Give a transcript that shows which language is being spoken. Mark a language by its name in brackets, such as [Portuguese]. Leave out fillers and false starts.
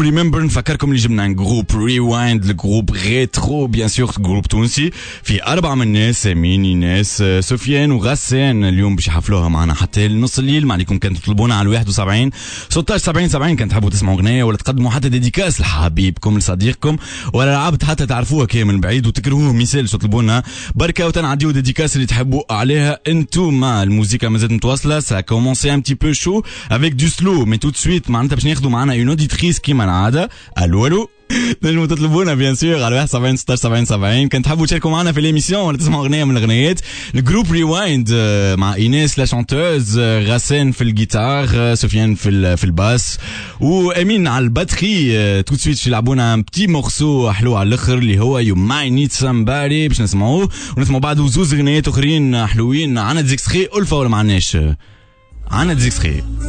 [Arabic] ريمبر نفكركم اللي جبنا ان جروب ريوايند الجروب ريترو بيان سور جروب تونسي في اربع من الناس امين ناس سفيان وغسان اليوم باش يحفلوها معنا حتى لنص الليل. ما عليكم كان تطلبونا على 71 16 70 70 كان تحبوا تسمعوا غناية ولا تقدموا حتى ديديكاس لحبيبكم لصديقكم ولا لعبت حتى تعرفوها كي من بعيد وتكرهوه مثال تطلبونا بركة وتنعديو ديديكاس اللي تحبوا عليها انتوما. الموسيقى مازالت متواصلة [French] ça a commencé un petit peu chaud avec du slow mais tout de suite [Arabic] معناتها باش ناخذوا معنا [French] une auditrice qui m'a dit allô allô [Arabic] نجمو تطلبونا بيان سور على 71 16 70 70. كان تحبوا تشاركوا معنا في الاميسيون ولا تسمعوا اغنيه من الاغنيات الجروب ريوايند مع ايناس لا شانتوز, غسان في الجيتار, سفيان في الباس وامين على الباتري. تو سويت يلعبونا ان بتي مورسو حلو على الاخر اللي هو يو ماي نيد سامبادي باش نسمعوه ونسمعوا بعد زوز اغنيات اخرين حلوين عنا ديكسخي الفا ولا معناش عنا ديكسخي.